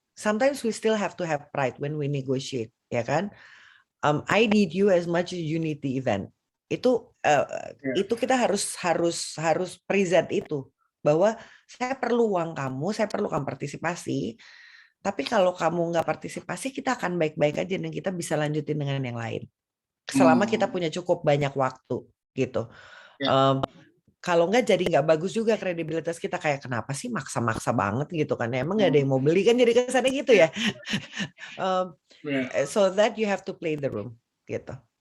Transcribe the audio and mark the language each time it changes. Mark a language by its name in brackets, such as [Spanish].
[English] Sometimes we still have to have pride when we negotiate, [Indonesian] ya kan? [English] I need you as much as you need the event. [Indonesian] Itu kita harus present itu, bahwa saya perlu uang kamu, saya perlu kamu partisipasi. Tapi kalau kamu nggak partisipasi, kita akan baik-baik aja dan kita bisa lanjutin dengan yang lain. Selama kita punya cukup banyak waktu, gitu. Kalau nggak jadi nggak bagus juga kredibilitas kita, kayak kenapa sih maksa-maksa banget gitu kan? Emang nggak ada yang mau beli kan, jadi kesannya gitu ya. [English] So that you have to play the room, gitu.